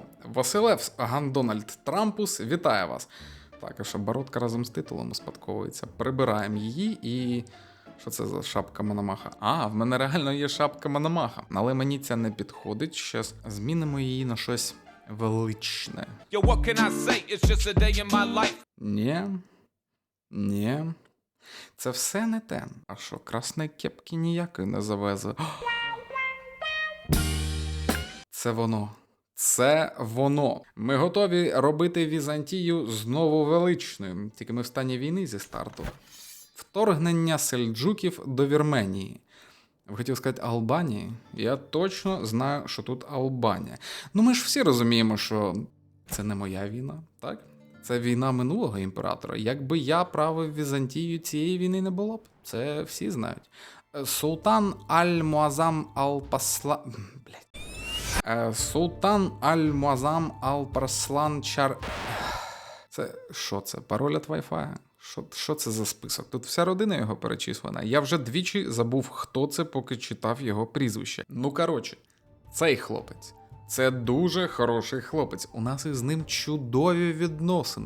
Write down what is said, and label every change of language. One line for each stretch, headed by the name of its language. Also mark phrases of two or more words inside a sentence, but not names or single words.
Ukrainian: Василевс Гандональд Трампус вітає вас. Так, а що бородка разом з титулом успадковується. Прибираємо її і... Що це за шапка Мономаха? А, в мене реально є шапка Мономаха. Але мені це не підходить. Щас змінимо її на щось величне.
English: Yo, what can I say? It's just a day in my life.
Ukrainian: Ні. Це все не те. А що, красної кепки ніякої не завезли? Це воно. Це воно. Ми готові робити Візантію знову величною. Тільки ми в стані війни зі старту. Вторгнення сельджуків до Вірменії. Ви хотів сказати Албанії? Я точно знаю, що тут Албанія. Ну ми ж всі розуміємо, що це не моя війна, так? Це війна минулого імператора. Якби я правив Візантію, цієї війни не було б. Це всі знають. Султан Аль-Муазам Ал-Паслан... Султан Аль-Муазам Ал-Парслан Чар... Це що це? Пароль від Wi-Fi? Що це за список? Тут вся родина його перечислена. Я вже двічі забув, хто це, поки читав його прізвище. Ну, коротше, цей хлопець. Це дуже хороший хлопець. У нас із ним чудові відносини.